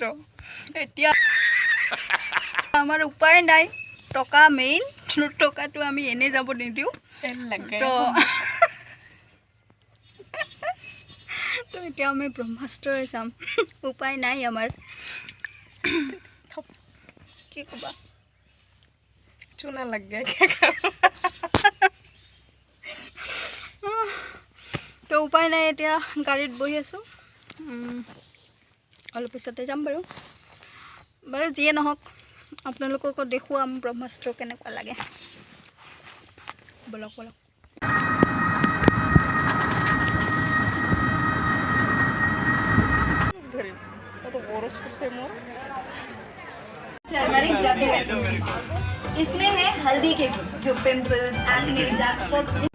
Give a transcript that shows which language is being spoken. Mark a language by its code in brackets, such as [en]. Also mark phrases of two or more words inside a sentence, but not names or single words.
[as] এতিয়া আমাৰ উপায় নাই, টকা মেইন, টকাটো আমি এনেই যাব নিদিওঁ। তো এতিয়া আমি ব্ৰহ্মাস্ত্ৰই চাম, উপায় নাই আমাৰ। কি ক'বা, [hi] चूना लग गया [as] তো উপায় নাই, এতিয়া গাড়ীত বহি আছোঁ। অলপ পিছতে যাম বাৰু যিয়ে নহওক আপোনালোককো দেখুৱাম ব্ৰহ্মাস্ত্ৰ কেনেকুৱা লাগে। বলক [hi] इसमें है हल्दी के जो [en] pimples, acne, dark spots.